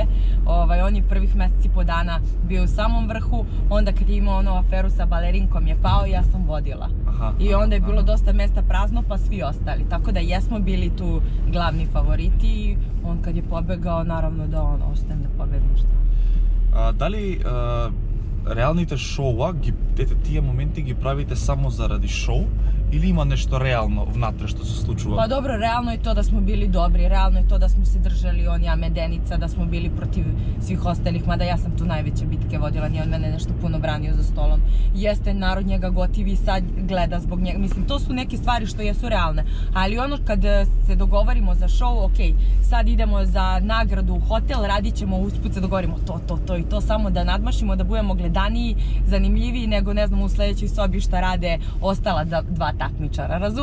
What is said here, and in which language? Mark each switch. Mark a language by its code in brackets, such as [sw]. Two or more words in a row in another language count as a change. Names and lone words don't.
[sr] On je prvih meseci po dana bio u samom vrhu, onda kad je imao onu aferu sa balerinkom je pao i ja sam vodila. I onda je bilo dosta mesta prazno pa svi ostali, tako da jesmo bili tu glavni favoriti i on kad je pobegao, naravno da ostajem da pobedim šta. [mk] Дали реалните шоуа, тие моменти ги правите само заради шоу или има нешто реално внатре што се случува? [sr] Pa dobro, realno je to da smo bili dobri, realno je to da smo se držali on, ja, Medenica, da smo bili protiv svih ostalih, mada ja sam tu najveće bitke vodila, nije on mene nešto puno branio za stolom. Jeste, narod njega gotivi i sad gleda zbog njega, mislim, to su neke stvari što jesu realne, ali ono kad se dogovorimo za show, ok, sad idemo za nagradu u hotel, radit ćemo, usput se dogovorimo to i to, samo da nadmašimo, da budemo gledaniji, zanimljiviji nego, ne znam, u sledećoj sobi šta rade ostala 2 takmičara, razumeš?